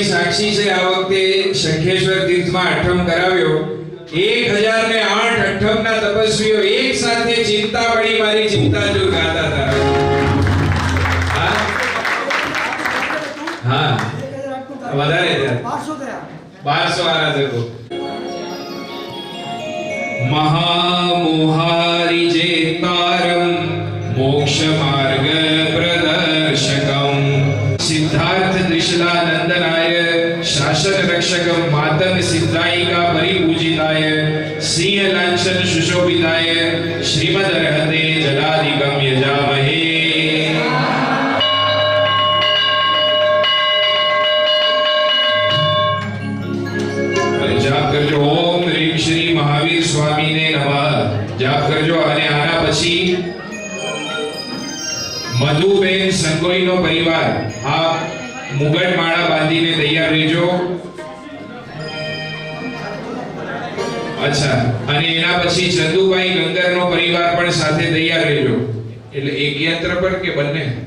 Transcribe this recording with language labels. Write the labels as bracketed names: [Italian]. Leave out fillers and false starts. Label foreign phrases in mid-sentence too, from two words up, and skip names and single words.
[Gujarati] સાક્ષી છે આ વખતે શંખેશ્વર તીર્થમાં અઠમ કરાવ્યો 1008 અઠમના તપસ્વીઓ એક સાથે ચિંતામણી મારી ચિંતા જો ગાતા હતા હા હા વધારે થયા 1200 આરાધકો [Sanskrit] महामोहारि जेतारं मोक्ष मार्ग प्रदर्शकं सिद्धार्थ त्रिशलानंदनाय शासन रक्षकं मातंग सिद्धायिका परिपूजिताय सिंह लांछन सुशोभिताय श्रीमद् अर्हते जलाधिकं यजामहे [Gujarati] જાપ કરજો ઓમ હ્રીં શ્રી મહાવીર સ્વામી ને નમઃ જાપ કરજો અને આના પછી મધુબેન સંગોઈનો પરિવાર આ મુગટ માળા બાંધીને તૈયાર રહેજો અચ્છા અને એના પછી ચંદુભાઈ ગંગરનો પરિવાર પણ સાથે તૈયાર રહેજો એટલે એક યંત્ર પર કે બંને